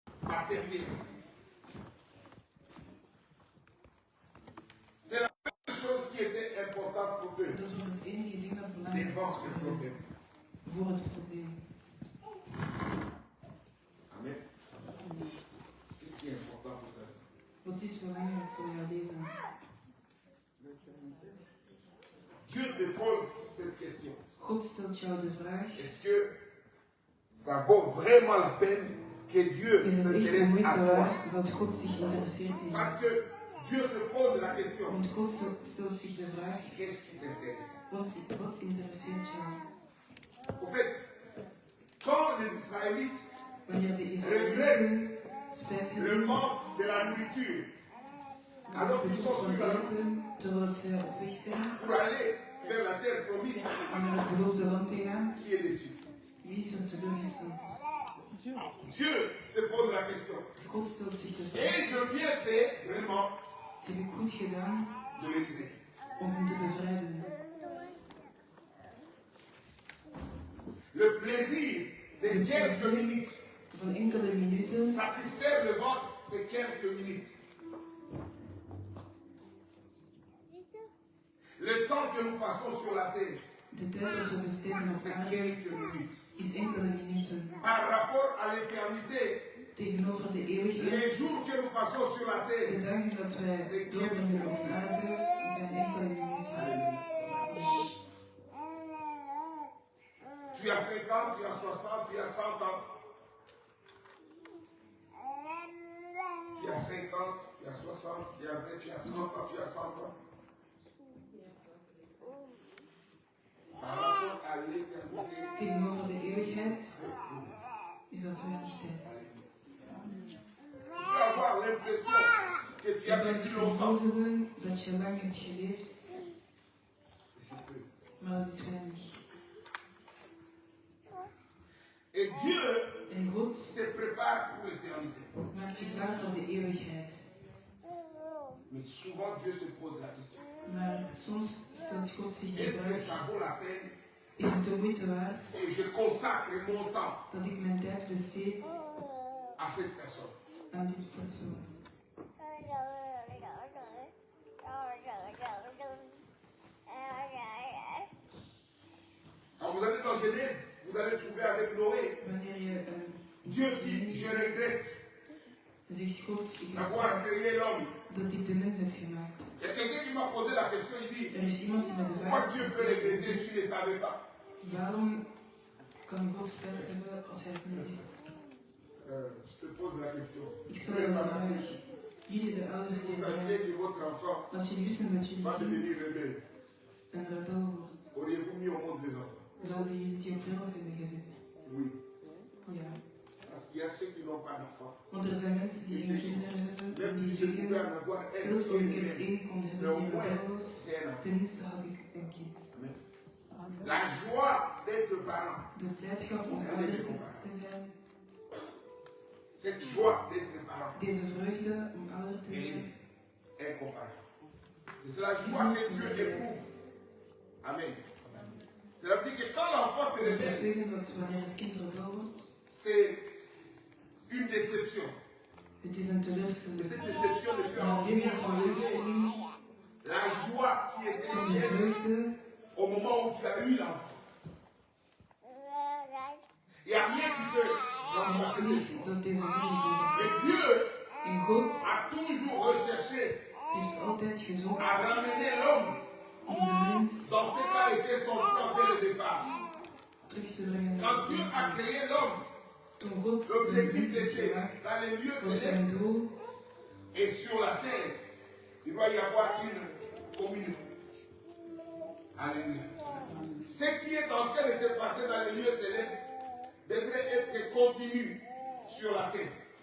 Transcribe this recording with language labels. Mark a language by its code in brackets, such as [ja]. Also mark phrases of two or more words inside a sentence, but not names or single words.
[fr] matériel. C'est la seule chose qui était importante pour eux. [nl] Dat was het enige ding dat belangrijk [fr] Devant [nl] was [fr] le [nl] voor hen, [fr] problème. [nl] voor het probleem. [fr] Amen. Qu'est-ce qui est important pour toi? [nl] Wat is belangrijk voor jouw leven? [fr] Dieu te pose cette question. [nl] God stelt jou de vraag: [fr] Est-ce que ça vaut vraiment la peine que Dieu [nl] is het echt de [fr] s'intéresse à [nl] moeite [fr] toi? [nl] waard dat God zich interesseert in [fr] Parce [nl] jou? [fr] que Dieu se pose la question. [nl] Want God stelt zich de vraag: [fr] Qu'est-ce qui t'intéresse? [nl] wat interesseert jou? [fr] Au fait, quand les Israélites [nl] Wanneer de [fr] regrettent [nl] Israëlieten spijt [fr] le [nl] hebben [fr] manque de la nourriture, [nl] van [fr] alors [nl] het [fr] qu'ils [nl] tekort [fr] sont [nl] van [fr] sur la route [nl] eten, terwijl zij op weg zijn [fr] pour aller vers la terre promise, [nl] om naar het beloofde land te gaan, [fr] qui est déçu? [nl] wie is er teleurgesteld? [fr] Dieu se pose la question. [nl] God stelt zich de vraag: [fr] Ai-je bien fait vraiment [nl] heb ik goed gedaan [fr] de les libérer? [nl] om hen te bevrijden? [fr] Le plaisir de quelques minutes, [nl] Van enkele minuten, [fr] satisfaire le ventre, c'est quelques minutes. Le temps que nous passons sur la terre, [nl] de tijd dat we besteden op [fr] c'est [nl] aarde, [fr] quelques minutes. [nl] is enkele minuten. [fr] Par rapport à l'éternité, [nl] Tegenover de eeuwigheid, [fr] les jours que nous passons sur la [nl] de [fr] terre, [nl] dagen dat wij doorbrengen op aarde, zijn enkele minuten. [fr] tu as 50, tu as 60, tu as 100 ans. Tu as 50, tu as 60, tu as 20, tu as 30 ans, tu as 100 ans. Par rapport à l'éternité, [nl] Tegenover de eeuwigheid is dat weinig tijd. [fr] tu peux avoir l'impression que tu [nl] Je [fr] as [nl] kunt het [fr] vécu [nl] gevoel [fr] longtemps. [nl] hebben dat je lang hebt geleefd, [fr] Mais c'est peu. [nl] maar dat is weinig. [fr] Et Dieu [nl] En God [fr] te prépare pour l'éternité. [nl] maakt je klaar voor de eeuwigheid. [fr] Mais souvent Dieu se pose la question. [nl] Maar soms stelt God zich de [fr] Est-ce que [nl] vraag: [fr] ça vaut la peine [nl] is het de moeite waard [fr] et je consacre mon temps [nl] dat ik mijn tijd besteed [fr] à cette personne? [nl] aan dit persoon? [fr] Quand vous allez dans Genèse, vous allez trouver avec Noé. [nl] Wanneer je [fr] Dieu dit, je regrette [nl] zegt God: ik [fr] d'avoir [nl] heb [fr] créé l'homme. [nl] dat ik de mens heb gemaakt. [fr] Il y a quelqu'un qui m'a posé la question, il dit, [nl] Er is iemand die me de [fr] pourquoi [nl] vraag [fr] Dieu [nl] heeft [fr] peut regretter [nl] gesteld: [fr] si tu ne savais pas? [nl] waarom kan God spijt hebben als hij het niet wist? [fr] Je te pose la question. [nl] Ik stel je de vraag: jullie de ouders [fr] Si [nl] die [fr] vous saviez [nl] zijn, [fr] que votre enfant [nl] als jullie wisten dat jullie [fr] va devenir [nl] kind [fr] rebelle, [nl] een rebel wordt, [fr] auriez-vous mis au monde des enfants? [nl] zouden jullie die op wereld hebben gezet? [fr] Oui. [nl] Ja. [fr] Parce qu'il y a ceux qui n'ont pas d'enfants. [nl] Want er zijn mensen die geen kinderen hebben en [fr] Même [nl] die [fr] si je pouvais [nl] zeggen: [fr] en avoir un, [nl] zelfs als ik er [fr] mais [nl] één kon hebben [fr] au [nl] die [fr] moins [nl] rebel was, [fr] c'est un enfant. [nl] tenminste had ik een kind. [fr] Amen. La joie d'être parent, [nl] De blijdschap om ouder te zijn, [fr] cette joie d'être parent, [nl] deze vreugde om ouder te [fr] elle [nl] zijn, [fr] est incomparable. C'est la joie que Dieu éprouve. Amen. Cela veut dire que quand l'enfant se [nl] dat wil [fr] réveille, [nl] zeggen dat wanneer het kind rebel wordt, [fr] c'est une déception. [nl] het is een [fr] Et [nl] teleurstelling. [fr] cette déception ne peut [nl] Maar deze [fr] enlever [nl] teleurstelling [fr] la joie qui était [nl] is de [fr] tienne [nl] vreugde [fr] au moment où tu as eu l'enfant. Il n'y a rien qui peut [nl] en [fr] remplacer [nl] het [fr] cette [nl] niet [fr] joie. [nl] dat deze vreugde is. [fr] Et Dieu [nl] En God [fr] a toujours recherché [nl] heeft altijd gezocht [fr] à ramener l'homme [nl] om de mens [fr] dans ce qu'a été son plan dès le départ. [nl] terug te brengen naar [fr] Quand [nl] het [fr] Dieu a [nl] begin. [fr] créé l'homme, [nl] Toen God de [fr] l'objectif [nl] mens heeft [fr] était [nl] gemaakt, [fr] dans les lieux [nl] was [fr] célestes [nl] zijn doel: [fr] et sur la terre, il doit y avoir une communion. Alléluia. Ce qui est en train de se passer dans les lieux célestes devrait être continu sur la terre.